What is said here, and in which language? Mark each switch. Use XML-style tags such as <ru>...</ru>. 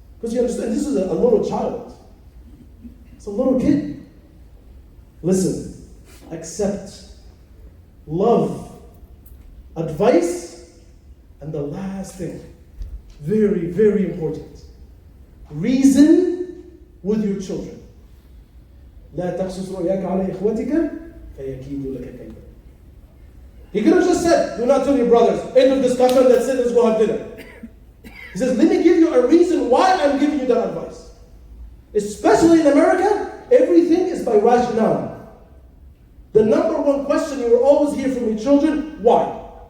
<en>Because you understand, this is a little child. It's a little kid. Listen, accept, love, advice, and the last thing, very, very important, reason with your children.</en> <ar>لا تقصص رؤياك على إخوتك فيكيدوا لك كيدا.</ar> <en>He could have just said, do not tell your brothers. End of discussion, that's it, let's go have dinner. He says, let me give you a reason why I'm giving you that advice. Especially in America, everything is by rationale. The number 1 question you will always hear from your children, why?</en>